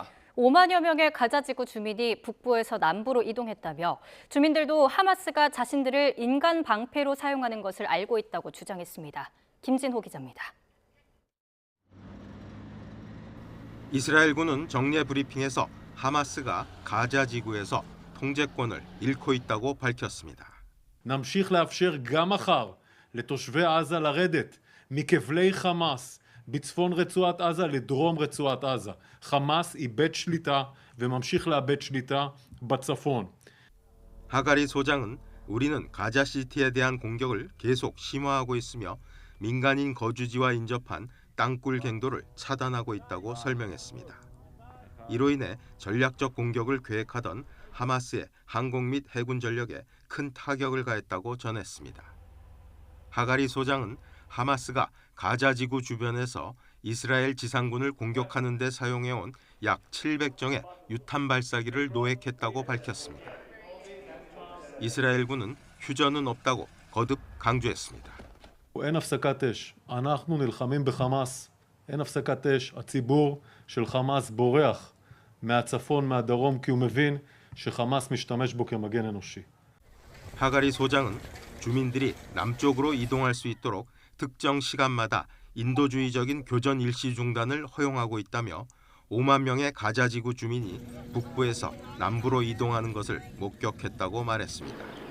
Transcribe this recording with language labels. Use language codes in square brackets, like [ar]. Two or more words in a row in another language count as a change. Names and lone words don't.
[ko] 5만여 명의 가자지구 주민이 북부에서 남부로 이동했다며 주민들도 하마스가 자신들을 인간 방패로 사용하는 것을 알고 있다고 주장했습니다. 김진호 기자입니다. 이스라엘군은 정례 브리핑에서 하마스가 가자지구에서 통제권을 잃고 있다고 밝혔습니다. [he] נמשיך לאפשר גם מחר לתושבי עזה לרדת מכבלי חמאס בצפון רצועת עזה לדרום רצועת עזה. חמאס איבד שליטה וממשיך לאבד שליטה בצפון. [ko] 하가리 소장은 우리는 가자시티에 대한 공격을 계속 심화하고 있으며 민간인 거주지와 인접한 땅굴 갱도를 차단하고 있다고 설명했습니다. 이로 인해 전략적 공격을 계획하던 하마스의 항공 및 해군 전력에 큰 타격을 가했다고 전했습니다. 하가리 소장은 하마스가 가자지구 주변에서 이스라엘 지상군을 공격하는 데 사용해온 약 700정의 유탄 발사기를 노획했다고 밝혔습니다. 이스라엘군은 휴전은 없다고 거듭 강조했습니다. [he] אין הפסקת אש. אנחנו נלחמים בחמאס. אין הפסקת אש. הציבור של חמאס בורח מהצפון, מהדרום, כי הוא מבין שחמאס משתמש בו כמגן אנושי. [ko] 하가리 소장은 주민들이 남쪽으로 이동할 수 있도록 특정 시간마다 인도주의적인 교전 일시 중단을 허용하고 있다며 5만 명의 가자지구 주민이 북부에서 남부로 이동하는 것을 목격했다고 말했습니다.